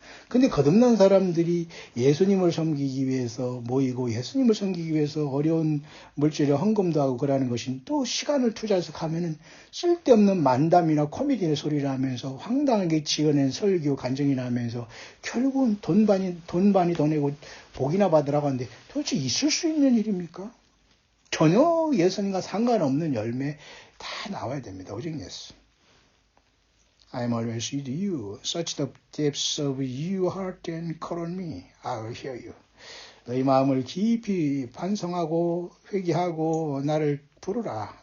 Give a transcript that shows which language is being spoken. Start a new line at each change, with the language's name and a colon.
Korean: 근데 거듭난 사람들이 예수님을 섬기기 위해서 모이고 예수님을 섬기기 위해서 어려운 물질에 헌금도 하고 그러는 것이 또 시간을 투자해서 가면은 쓸데없는 만담이나 코미디의 소리를 하면서 황당하게 지어낸 설교 간증이나 하면서 결국은 돈 많이 더 내고 복이나 받으라고 하는데 도대체 있을 수 있는 일입니까? 전혀 예수님과 상관없는 열매 다 나와야 됩니다. 오직 예수.
English: I am always with you. Search the depths of your heart and call on me. I will hear you.
Korean: 너희 마음을 깊이 반성하고 회개하고 나를 부르라.